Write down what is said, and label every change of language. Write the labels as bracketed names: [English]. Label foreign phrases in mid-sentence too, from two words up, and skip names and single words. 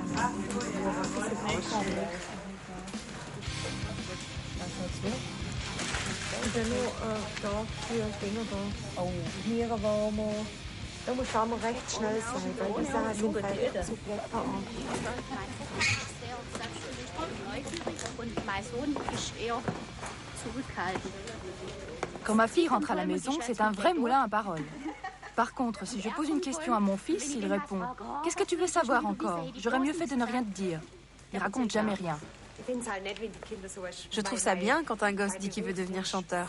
[German] Und dann noch da für Dinger da. Oh, Nierenwärmer. Da muss aber recht schnell sein, weil die Sachen sind halt zu blätterarm. Und mein Sohn ist eher zurückhaltend. [French] Quand ma fille rentre à la maison, c'est un vrai moulin à paroles. Par contre, si je pose une question à mon fils, il répond « Qu'est-ce que tu veux savoir encore? J'aurais mieux fait de ne rien te dire. » Il raconte jamais rien. Je trouve ça bien quand un gosse dit qu'il veut devenir chanteur.